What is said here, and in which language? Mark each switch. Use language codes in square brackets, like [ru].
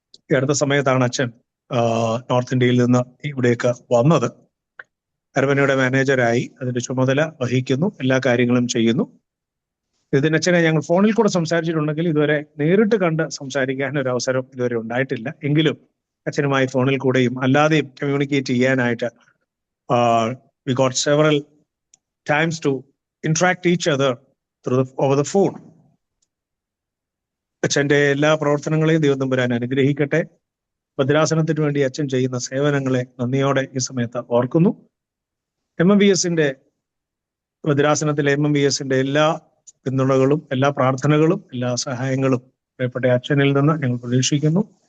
[ml] ഈ അടുത്ത സമയത്താണ് അച്ഛൻ നോർത്ത് ഇന്ത്യയിൽ നിന്ന് ഇവിടേക്ക് വന്നത്. അരമനയുടെ മാനേജരായി അതിന്റെ ചുമതല വഹിക്കുന്നു, എല്ലാ കാര്യങ്ങളും ചെയ്യുന്നു. ഇതിനച്ഛനെ ഞങ്ങൾ ഫോണിൽ കൂടെ സംസാരിച്ചിട്ടുണ്ടെങ്കിൽ ഇതുവരെ നേരിട്ട് കണ്ട് സംസാരിക്കാൻ ഒരു അവസരം ഇതുവരെ ഉണ്ടായിട്ടില്ല. എങ്കിലും അച്ഛനുമായി ഫോണിൽ കൂടെയും അല്ലാതെയും കമ്മ്യൂണിക്കേറ്റ് ചെയ്യാനായിട്ട് [en] we got several times to interact each other over the phone. [ml] അച്ഛന്റെ എല്ലാ പ്രവർത്തനങ്ങളെയും ദൈവം തമ്പുരാൻ അനുഗ്രഹിക്കട്ടെ. ഭദ്രാസനത്തിന് വേണ്ടി അച്ഛൻ ചെയ്യുന്ന സേവനങ്ങളെ നന്ദിയോടെ ഈ സമയത്ത് ഓർക്കുന്നു. ഭദ്രാസനത്തിലെ MMVSന്റെ എല്ലാ പിന്തുണകളും എല്ലാ പ്രാർത്ഥനകളും എല്ലാ സഹായങ്ങളും പ്രിയപ്പെട്ട അച്ഛനിൽ നിന്ന് ഞങ്ങൾ പ്രതീക്ഷിക്കുന്നു.